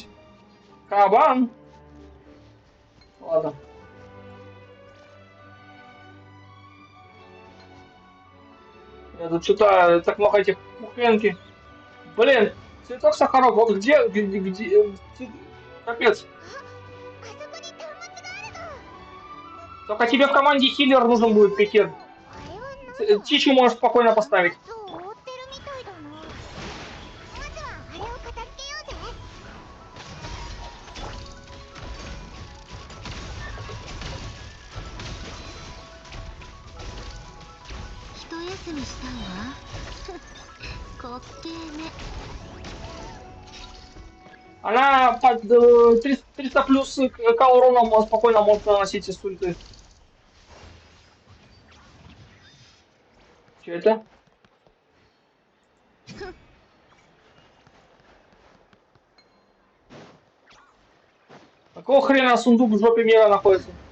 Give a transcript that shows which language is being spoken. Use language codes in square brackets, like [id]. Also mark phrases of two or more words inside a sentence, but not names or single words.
[ru] Кабан! Ладно. Я тут что-то так много этих кухенки. Блин, цветок сахарок, вот где капец. [ja] あそこに端末があるの。 [ru] Только тебе в команде хиллер нужен будет, Пикер. [ja] あれは何だ。 [ru] Чичу можешь спокойно поставить. [ja] 端末を覆ってるみたいだな。まずはあれを片付けようぜ。一休みしたいわ。滑稽ね。 [ru] Она под 300 плюс к уроном спокойно может наносить из ульты. Че это? Какого хрена сундук в жопе мира находится?